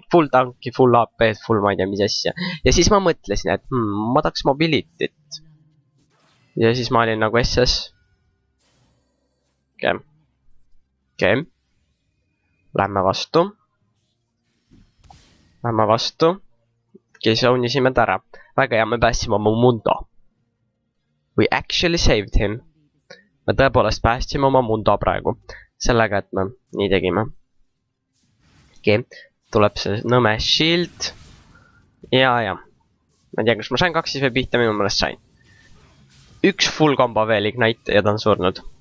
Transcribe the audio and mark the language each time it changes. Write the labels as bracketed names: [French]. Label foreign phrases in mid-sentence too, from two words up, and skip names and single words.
[Estonian] Full tanki, full AP, full ma ei tea mis asja. Ja siis ma mõtlesin, et ma tahaks mobility't. Ja siis ma olin nagu SS. Okei. Lähme vastu. Zoonisime ta ära. Väga hea, me päästsime oma Mundo. [English] We actually saved him. [Estonian] Me tõepoolest päästsime oma Mundo praegu. Sellega, et me nii tegime. Okei, tuleb see nõme shield. Ja. Ma ei tea, kas ma sain 2 siis või pihta, minu mõelest sain. Üks [English] full combo [Estonian] veel ignite ja ta on surnud.